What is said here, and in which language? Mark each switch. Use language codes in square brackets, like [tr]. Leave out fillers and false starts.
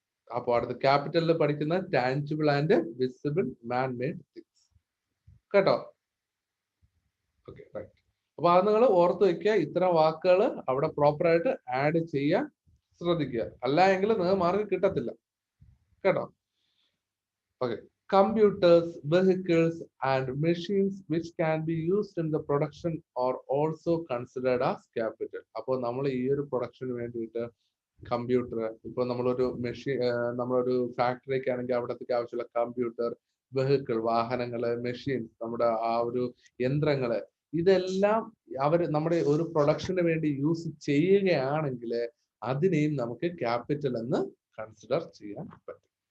[ml] അപ്പോൾ അടുത്ത ക്യാപിറ്റലിൽ പഠിക്കുന്ന [en] Tangible and visible manmade things. [ml] കേട്ടോ? Okay, right. അപ്പൊ അത് നിങ്ങൾ ഓർത്ത് വെക്കുക. ഇത്തരം വാക്കുകൾ അവിടെ പ്രോപ്പറായിട്ട് ആഡ് ചെയ്യാൻ ശ്രദ്ധിക്കുക. അല്ല എങ്കിൽ നിങ്ങൾക്ക് മാർക്ക് കിട്ടത്തില്ല കേട്ടോ. Okay. [en] Computers, vehicles, and machines which can be used in the production are also considered as capital. [ml] അപ്പോൾ നമ്മൾ ഈ ഒരു പ്രൊഡക്ഷന് വേണ്ടിയിട്ട് കമ്പ്യൂട്ടർ, ഇപ്പൊ നമ്മളൊരു നമ്മളൊരു ഫാക്ടറിക്ക് ആണെങ്കിൽ അവിടത്തേക്ക് ആവശ്യമുള്ള കമ്പ്യൂട്ടർ, വെഹിക്കിൾ വാഹനങ്ങള്, മെഷീൻസ് നമ്മുടെ ആ ഒരു യന്ത്രങ്ങള്, ഇതെല്ലാം നമ്മുടെ ഒരു പ്രൊഡക്ഷന് വേണ്ടി യൂസ് ചെയ്യുകയാണെങ്കിൽ അതിനെയും നമുക്ക് ക്യാപിറ്റൽ എന്ന് കൺസിഡർ ചെയ്യാൻ പറ്റും.